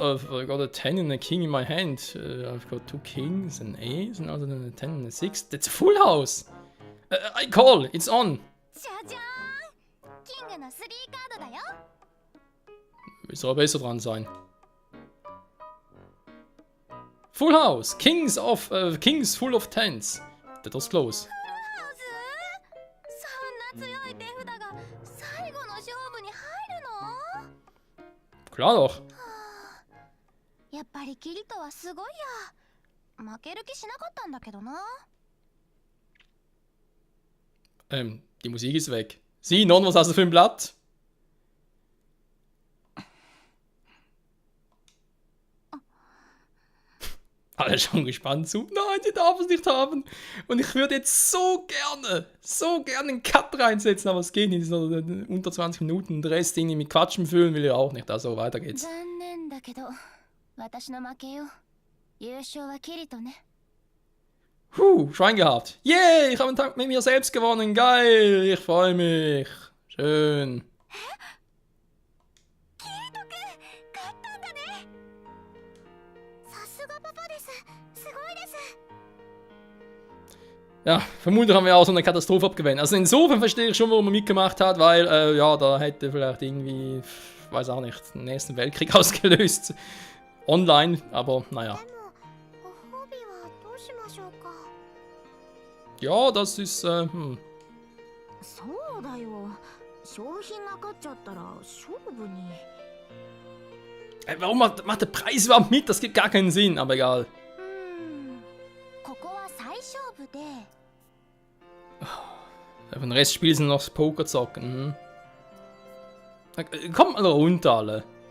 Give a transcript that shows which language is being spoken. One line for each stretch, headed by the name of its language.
English: I got a 10 and a king in my hand. I've got 2 kings and ace and other than a 10 and a 6. That's a full house. I call. It's on.
Japanese: じゃじゃーんキングの3カードだよ
German: Soll besser dran sein.
English: Full house. Kings full of tens. That was close.
Japanese: ハウスそんな強い手札が最後の勝負に入るの
German: Klar doch.
Japanese: やっぱりキリトはすごいや負ける気しなかったんだけどな
German: Die Musik ist weg. Sinon, was hast du für ein Blatt? Alle schauen gespannt zu. Nein, sie darf es nicht haben. Und ich würde jetzt so gerne einen Cut reinsetzen, aber es geht nicht. So unter 20 Minuten. Den Rest irgendwie mit Quatschen füllen will ich auch nicht. Also weiter geht's.
Japanese: 残念だけど私の負けよ優勝はキリトね
German: Schwein gehabt. Yay, ich habe einen Tag mit mir selbst gewonnen. Geil, ich freue mich. Schön.
Japanese: キリトくん勝ったんだねさすがパパですすごいです
German: Ja, vermutlich haben wir auch so eine Katastrophe abgewählt. Also insofern verstehe ich schon, warum er mitgemacht hat, weil, ja, da hätte vielleicht irgendwie, weiß auch nicht, den nächsten Weltkrieg ausgelöst. Online, aber naja.
Japanese: でもご褒美はどうしましょうか
German: Ja, das ist,
Japanese: そうだよ商品が勝っちゃったら勝負に
German: warum macht der Preis überhaupt mit? Das gibt gar keinen Sinn, aber egal.
Japanese: ここは再勝負で
German: Für den Rest spielen sie noch das Poker zocken. Kommt mal runter, alle.